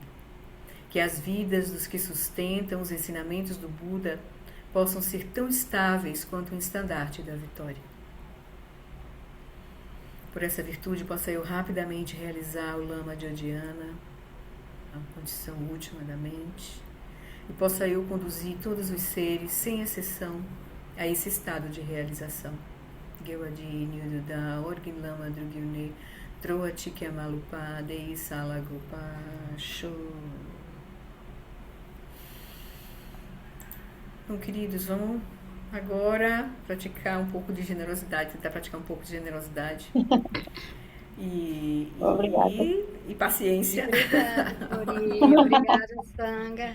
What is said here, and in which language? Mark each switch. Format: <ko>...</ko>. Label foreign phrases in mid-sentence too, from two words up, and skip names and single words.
<pt>Que as vidas dos que sustentam os ensinamentos do Buda possam ser tão estáveis quanto o estandarte da vitória. Por essa virtude, possa eu rapidamente realizar o Lama de Odiana, a condição última da mente, e possa eu conduzir todos os seres, sem exceção, a esse estado de realização.</pt> <bo>དགེ་བ་འདི་ཡིས་མྱུར་དུ་བདག། ཨོ་རྒྱན་བླ་མ་འགྲུབ་གྱུར་ནས། འགྲོ་བ་གཅིག་ཀྱང་མ་ལུས་པ། དེ་ཡི་ས་ལ་འགོད་པར་ཤོག, Show.</bo> <pt>Então, queridos, vamos agora praticar um pouco de generosidade, tentar praticar um pouco de generosidade Obrigada. e paciência. Obrigada, Cori. Obrigada, Sanga.</pt>